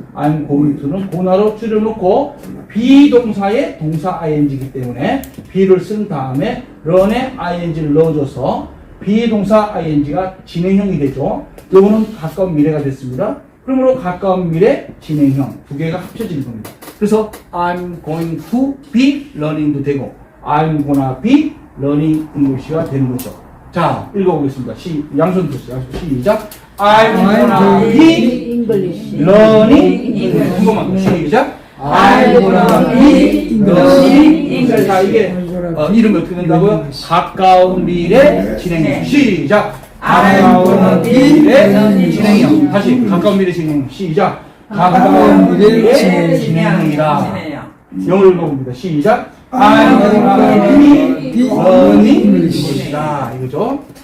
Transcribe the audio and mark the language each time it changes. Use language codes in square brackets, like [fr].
[ko] I'm going to는 고나로 줄여놓고 비동사의 동사 ing이기 때문에 be를 쓴 다음에 run에 ing를 넣어줘서 비동사 ing가 진행형이 되죠. 요거는 가까운 미래가 됐습니다. 그러므로 가까운 미래 진행형 두 개가 합쳐지는 겁니다. 그래서 [en] I'm going to be learning [ko] 도 되고 [en] I'm gonna be learning English [ko] 가 되는 거죠. 자, 읽어보겠습니다. 양손 드세요. 시작. [en] I'm gonna be English. learning English. [ko] 한 번만 더. 시작. [en] I'm gonna be learning English. [ko] 자, 이게 이름이 어떻게 된다고요? 가까운 미래 진행형. 시작. 가까운 미래 진행형. 다시 가까운 미래 진행형. 시작. 가까운 미래 진행형이다. 영어로 읽어봅니다. 시작. [en] I'm gonna be learning English [ko] 다. 이거죠.